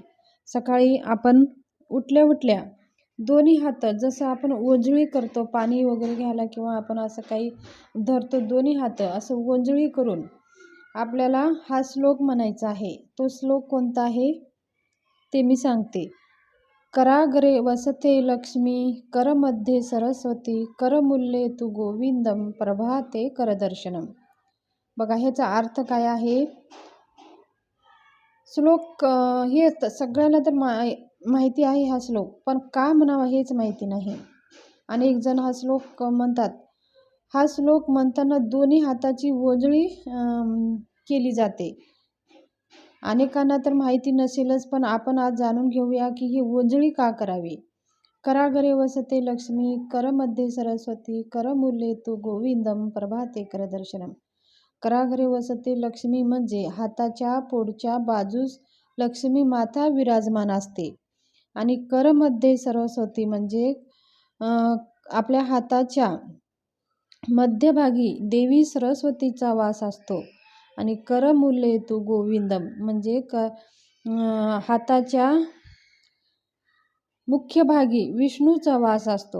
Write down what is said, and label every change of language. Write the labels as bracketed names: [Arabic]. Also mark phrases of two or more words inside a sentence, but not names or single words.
[Marathi] सकाळी आपण उठल्या दोन्ही हात, जसं आपण ओंजळी करतो पाणी वगैरे घ्यायला किंवा आपण असं काही धरतो, दोन्ही हात असं ओंजळी करून आपल्याला हा श्लोक म्हणायचा आहे. तो श्लोक कोणता आहे ते मी सांगते. [Sanskrit] कराग्रे वसते लक्ष्मी, करमध्ये सरस्वती, करमूल्ये तू गोविंदम, प्रभाते करदर्शनम. [Marathi] बघा, ह्याचा अर्थ काय आहे. श्लोक हे सगळ्यांना तर माहिती आहे हा श्लोक, पण का म्हणावा हेच माहिती नाही. अनेक जण हा श्लोक म्हणतात. हा श्लोक म्हणताना दोन्ही हाताची ओंजळी केली जाते. अनेकांना तर माहिती नसेलच, पण आपण आज जाणून घेऊया की ही ओंजळी का करावी. [Sanskrit] कराग्रे वसते लक्ष्मी, करमध्ये सरस्वती, करमूल्ये तू गोविंदम, प्रभाते करदर्शनम. कराग्रे वसते लक्ष्मी [Marathi] म्हणजे हाताच्या पुढच्या बाजूस लक्ष्मी माता विराजमान असते आणि [Sanskrit] करमध्ये सरस्वती [Marathi] म्हणजे आपल्या हाताच्या मध्यभागी देवी सरस्वतीचा वास असतो आणि [Sanskrit] करमूल्ये तू गोविंदम [Marathi] म्हणजे हाताच्या मुख्य भागी विष्णूचा वास असतो.